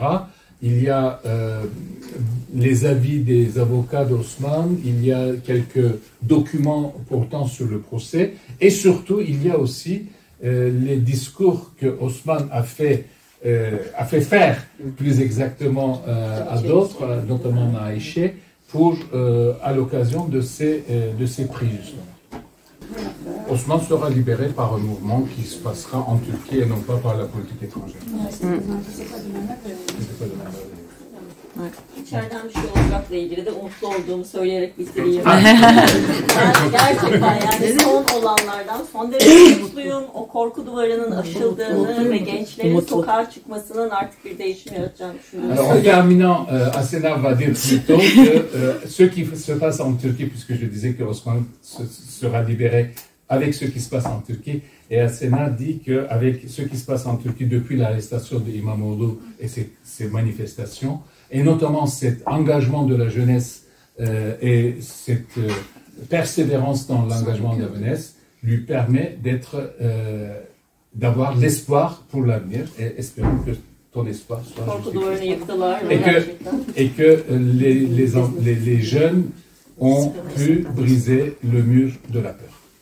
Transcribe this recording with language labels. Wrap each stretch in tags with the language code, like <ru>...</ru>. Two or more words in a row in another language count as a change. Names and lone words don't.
<fr>Il y a les avis des avocats d'Osman, il y a quelques documents portant sur le procès, et surtout, il y a aussi les discours que Osman a fait faire, plus exactement à d'autres, notamment à Ayşe, à l'occasion de ces prix, justement. Osman sera libéré par un mouvement qui se passera en Turquie et non pas par la politique étrangère.</fr> <tr>İçeriden bir şey olacakla ilgili de umutlu olduğumu söyleyerek bitireyim. Ben gerçekten yani son olanlardan son derece mutluyum. O korku duvarının aşıldığını ve gençlerin sokağa çıkmasının artık bir değişim yaratacağını düşünüyorum.</tr> <fr>Alors en terminant, Asena va dire plutôt que ce qui se passe en Turquie, puisque je disais que Osman sera libéré avec ce qui se passe en Turquie, et Asena dit qu'avec ce qui se passe en Turquie depuis l'arrestation de İmamoğlu et ces manifestations, et notamment cet engagement de la jeunesse et cette persévérance dans l'engagement de la jeunesse lui permet d'avoir l'espoir pour l'avenir, et espérons que ton espoir soit et que les jeunes ont pu briser le mur de la peur.</fr>